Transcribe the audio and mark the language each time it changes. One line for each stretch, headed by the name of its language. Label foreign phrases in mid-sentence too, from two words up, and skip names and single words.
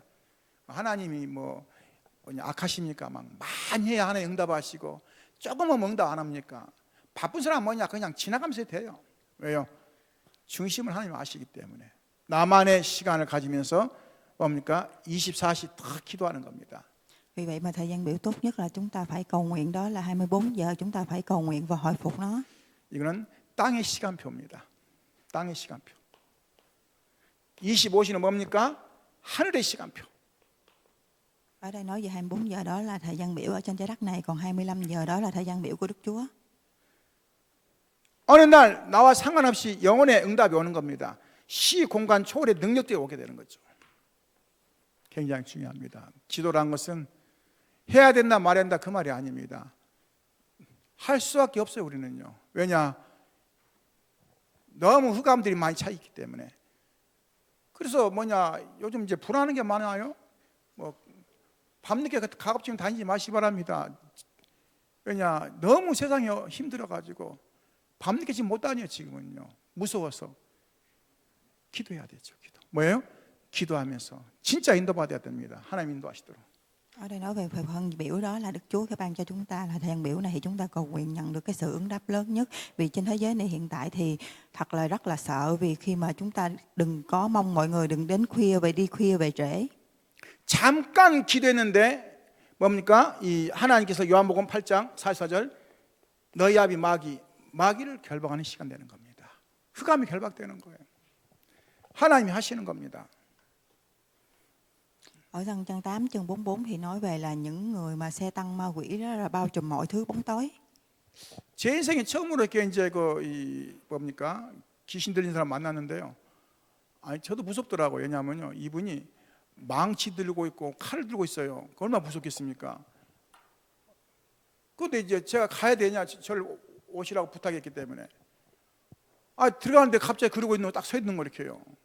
Korean: 하나님이 뭐냐 악하십니까? 막 많이 해야 하나님 응답하시고 조금은 응답 안 합니까? 바쁜 사람 뭐냐 그냥 지나가면서 해도 돼요. 왜요? 중심을 하나님 아시기 때문에. 나만의 시간을 가지면서 뭡니까? 24시 다 기도하는 겁니다.
Vietnamese: Vì vậy mà thời gian biểu tốt nhất là chúng ta phải cầu nguyện, đó là 24 giờ chúng ta phải cầu nguyện và hồi phục nó.
Korean: 이거는 땅의 시간표입니다. 땅의 시간표. 25시는 뭡니까? 하늘의 시간표.
Vietnamese: Ở đây nói về 24 giờ đó là thời gian biểu ở trên trái đất này, còn 25 giờ đó là thời gian biểu của Đức Chúa.
Korean: 어느 날 나와 상관없이 영혼의 응답이 오는 겁니다. 시, 공간, 초월의 능력들이 오게 되는 거죠. 굉장히 중요합니다. 기도란 것은 해야 된다 말해야 된다 그 말이 아닙니다. 할 수밖에 없어요. 우리는요. 왜냐? 너무 흑암들이 많이 차 있기 때문에. 그래서 요즘 이제 불안한 게 많아요. 밤늦게 가급적 다니지 마시기 바랍니다. 왜냐? 너무 세상이 힘들어가지고 밤늦게 지금 못 다녀요. 지금은요. 무서워서. 기도해야 되죠. 기도. 뭐예요? 기도하면서 진짜 인도받아야 됩니다. 하나님 인도하시도록.
Vietnamese: Ở đây nói về phần biểu đó là Đức Chúa cái ban cho chúng ta là thời gian biểu này, thì chúng ta cầu nguyện nhận được cái sự ứng đáp lớn nhất. Vì trên thế giới này hiện tại thì thật là rất là sợ, vì khi mà chúng ta đừng có mong mọi người đừng đến khuya về, đi khuya về trễ.
Korean: 잠깐 기도했는데 뭡니까? 이 하나님께서 요한복음 8장 44절 너희 아비 마귀를 결박하는 시간 되는 겁니다. 흑암이 결박되는 거예요. 하나님이 하시는 겁니다.
Vietnamese: Ở Giăng trang 8 chương 44 thì nói về là những người mà xe tăng ma quỷ đó là bao trùm mọi thứ bóng tối.
Korean: 제 인생에 처음으로 이렇게 이제 귀신 들린 사람 만났는데요. 아니 저도 무섭더라고요. 왜냐하면요, 이분이 망치 들고 있고 칼을 들고 있어요. 얼마나 무섭겠습니까? 그런데 이제 제가 가야 되냐, 저를 오시라고 부탁했기 때문에 들어가는데 갑자기 그러고 있는 거 딱 서 있는 거 이렇게요.